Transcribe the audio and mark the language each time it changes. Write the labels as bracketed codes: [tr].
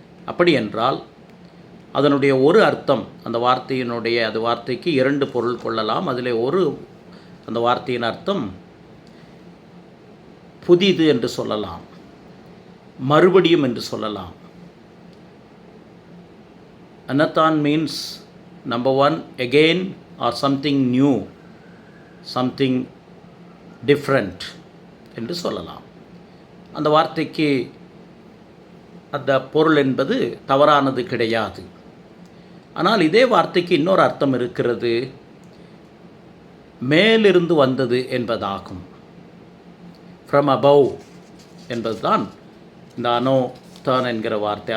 [ta] அப்படி என்றால் அதனுடைய ஒரு அர்த்தம், அந்த வார்த்தைக்கு 2 பொருள் கொள்ளலாம். அதில் அந்த வார்த்தையின் அர்த்தம் புதிது என்று சொல்லலாம், மறுபடியும் என்று சொல்லலாம். [en] Anathan means number 1, again, or something new, something different [ta] என்று சொல்லலாம். அந்த வார்த்தைக்கு அந்த பொருள் என்பது தவறானது கிடையாது. ஆனால் இதே வார்த்தைக்கு இன்னொரு அர்த்தம் இருக்கிறது, மேலிருந்து வந்தது என்பதாகும். [en] from above [ta] என்பதுதான் இந்த அனோதான் என்கிற வார்த்தை.